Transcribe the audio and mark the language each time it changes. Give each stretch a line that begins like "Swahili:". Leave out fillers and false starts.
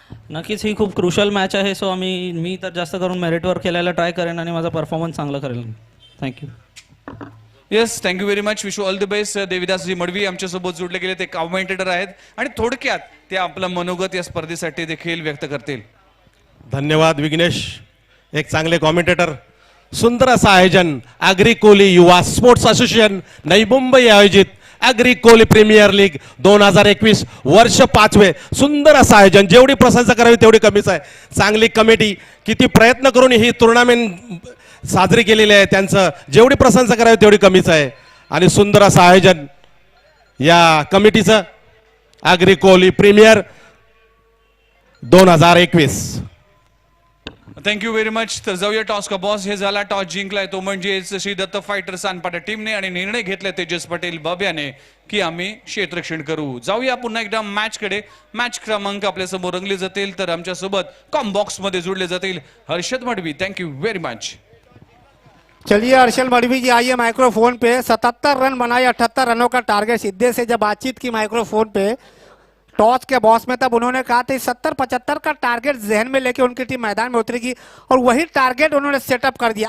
Marathi: नक्कीच ही खूप crucial match आहे, सो मी तर जास्त करून मेरिटवर खेळायला ट्राय करेन आणि माझा परफॉर्मन्स चांगला करेन।
English: Thank you. Yes thank you very much, wish you all the best.
Marathi: देविदासजी Madavi आमच्यासोबत जोडले गेले, ते कॉमेंटेटर आहेत आणि थोडक्यात ते आपलं मनोगत या स्पर्धेसाठी देखील व्यक्त करतील। धन्यवाद विघ्नेश, एक चांगले कॉमेंटेटर। सुंदर असं आयोजन अग्री कोली युवा स्पोर्ट्स असोसिएशन नवी मुंबई आयोजित अग्री कोली प्रीमियर लीग 2021 वर्ष 5वे सुंदर असं आयोजन, जेवढी प्रशंसा करावी तेवढी कमीच आहे। चांगली कमिटी, किती प्रयत्न करून ही टुर्नामेंट साजरी केलेली आहे, त्यांचं जेवढी प्रशंसा करावी तेवढी कमीच आहे। आणि सुंदर असं आयोजन या कमिटीचं अग्री कोली प्रीमियर 2021।
English: Thank you very much.
Marathi: तर जाऊया टॉस का बॉस। हे झाला टॉस जिंकलाय तो म्हणजेच श्री दत्त फायटर्स अनपाटा टीमने, आणि निर्णय घेतलाय तेजस पटेल बाब्याने की आम्ही क्षेत्ररक्षण करू। जाऊया पुन्हा एकदा मॅच कडे। मॅच क्रमांक आपल्या समोर रंगले जातील, तर आमच्या सोबत कॉम बॉक्स मध्ये जुड़ले जातील Harshad Madavi.
English: Thank you very much.
Hindi: चलिए हर्षल मडवी जी आइए माइक्रोफोन पे। 77 रन बनाए, 78 रनों का टारगेट। सिद्धे से जब बातचीत की माइक्रोफोन पे टॉस के बॉस में, तब उन्होंने कहा था 70-75 का टारगेट जहन में लेके उनकी टीम मैदान में उतरेगी, और वही टारगेट उन्होंने सेटअप कर दिया।